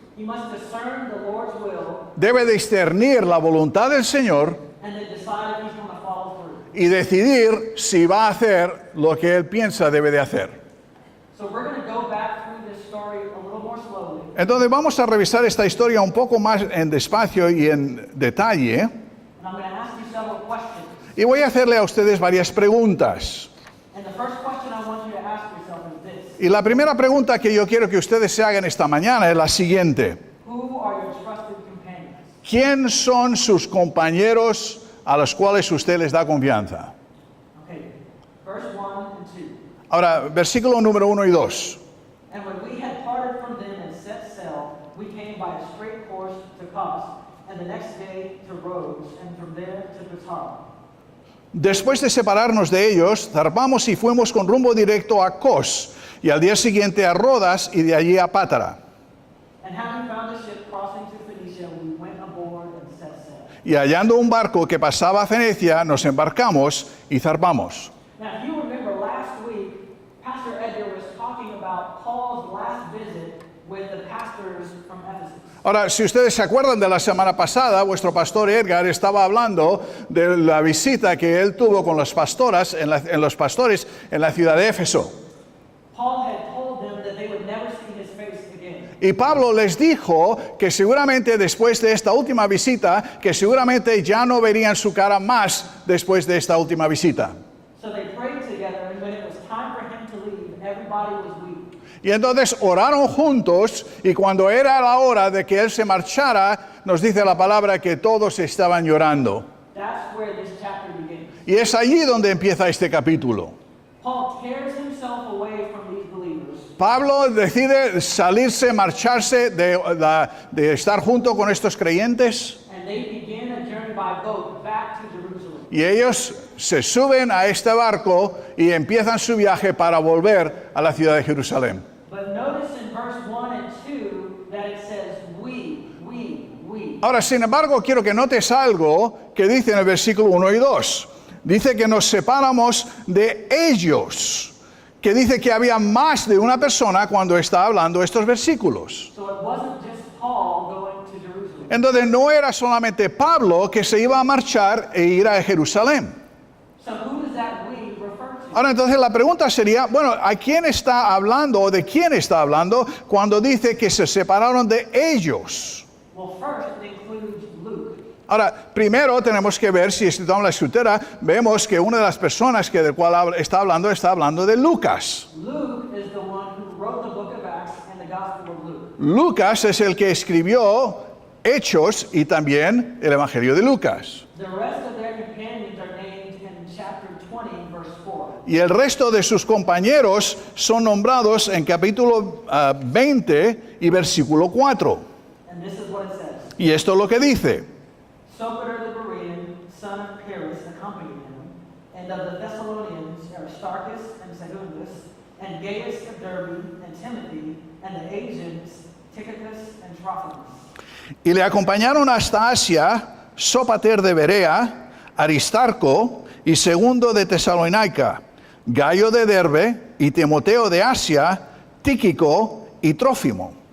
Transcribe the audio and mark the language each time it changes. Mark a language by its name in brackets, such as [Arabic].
[English] He must discern the Lord's will [Spanish] Debe discernir la voluntad del Señor [English] and then decide if he's going to follow through. [Spanish] y decidir si va a hacer lo que él piensa debe de hacer. [English] So we're going to go back through this story a little more slowly. [Spanish] Entonces vamos a revisar esta historia un poco más en despacio y en detalle. [English] And I'm going to ask you several questions. [Spanish] Y voy a hacerle a ustedes varias preguntas. [English] And the first question I want you to ask yourself is this. [Spanish] Y la primera pregunta que yo quiero que ustedes se hagan esta mañana es la siguiente. [English] Who are your trusted companions? [Spanish] ¿Quién son sus compañeros a los cuales usted les da confianza? [English] Okay, verse 1 and 2. [Spanish] Ahora, versículo número 1 y 2. [English] And when we had parted from them and set sail, we came by a straight course to Kos, and the next day to Rhodes, and from there to Patara. [Spanish] Después de separarnos de ellos, zarpamos y fuimos con rumbo directo a Cos, y al día siguiente a Rodas y de allí a Pátara. [English] And having found a ship crossing to Phoenicia, we went aboard and set sail. [Spanish] Y hallando un barco que pasaba a Venecia, nos embarcamos y zarpamos. [English] Now, if you remember last week, Pastor Edgar was talking about Paul's last visit with the pastors from Ephesus. [Spanish] Ahora, si ustedes se acuerdan de la semana pasada, vuestro pastor Edgar estaba hablando de la visita que él tuvo con las pastoras, los pastores en la ciudad de Éfeso. [English] Paul had told them that they would never see his face again. [Spanish] Y Pablo les dijo que seguramente después de esta última visita, que seguramente ya no verían su cara más después de esta última visita. [English] So they prayed together, and when it was time for him to leave, everybody was weak. [Spanish] Y entonces oraron juntos, y cuando era la hora de que él se marchara, nos dice la palabra que todos estaban llorando. [English] That's where this chapter begins. [Spanish] Y es allí donde empieza este capítulo. [English] Paul tears himself away from these believers, [Spanish] Pablo decide salirse, marcharse de estar junto con estos creyentes, [English] and they begin a journey by boat back to Jerusalem. [Spanish] y ellos se suben a este barco y empiezan su viaje para volver a la ciudad de Jerusalén. [English] But notice in verse 1 and 2 that it says, we. [Spanish] Ahora, sin embargo, quiero que notes algo que dice en el versículo 1 y 2. Dice que nos separamos de ellos, que dice que había más de una persona cuando está hablando estos versículos. [English] So it wasn't just Paul going to Jerusalem. [Spanish] Entonces no era solamente Pablo que se iba a marchar e ir a Jerusalén. [English] So who does that we refer to? [Spanish] Ahora entonces la pregunta sería, bueno, ¿a quién está hablando o de quién está hablando cuando dice que se separaron de ellos? [English] Well, first it includes Luke. [Spanish] Ahora, primero tenemos que ver, si estudiamos la escritura, vemos que una de las personas del cual está hablando de Lucas. [English] Luke is the one who wrote the book of Acts and the Gospel of Luke. [Spanish] Lucas es el que escribió Hechos y también el Evangelio de Lucas. [English] The rest of their companions are named in chapter 20, verse 4. [Spanish] Y el resto de sus compañeros son nombrados en capítulo 20 y versículo 4. [English] And this is what it says. [Spanish] Y esto es lo que dice. [English] Sopater the Berean, son of Pyrrhus, accompanied him, and of the Thessalonians Aristarchus and Secundus, and Gaius of Derbe, and Timothy, and the Asians Tychicus and Trophimus. [Spanish] Y le acompañaron hasta Asia Sópater de Berea, Aristarco y Segundo de Tesalónica, Gayo de Derbe y Timoteo de Asia, Tíquico y Trófimo.